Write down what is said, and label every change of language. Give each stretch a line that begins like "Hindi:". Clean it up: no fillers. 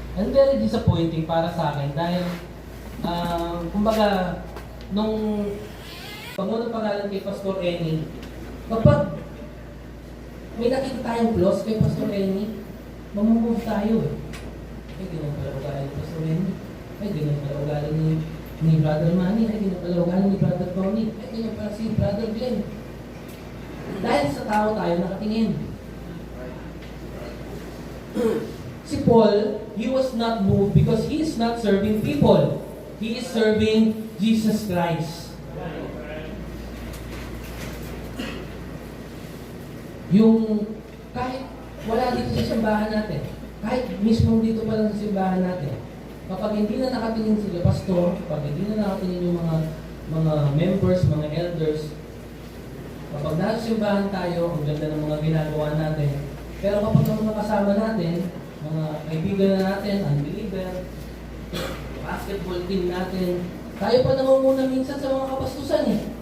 English: And very disappointing
Filipino: para sa akin dahil, kumbaga, nung pangunang pangalan kay Pastor Eni, kapag may nakita tayong flaws kay Pastor Eni, mamumove tayo eh. Ay, ganyan pala ugali ni Pastor Eni. Ay, ganyan pala ugali ni Brother Manny. Ay, ganyan pala ugali ni Brother Tony. Ay, ganyan pala si Brother Glen. Dahil sa tao tayo nakatingin.
English: Si Paul, he was not moved because he is not serving people. He is serving Jesus Christ.
Filipino: Yung kahit wala dito sa simbahan natin, kahit mismo dito pa lang sa simbahan natin, kapag hindi na nakatingin sila pastor, kapag hindi na nakatingin yung mga members, mga elders, kapag nasa simbahan tayo, ang ganda ng mga ginagawa natin, pero kapag ang mga kasama natin, mga kaibigan na natin, unbeliever, basketball team natin, tayo pa nangunguna minsan sa mga kapastusan eh.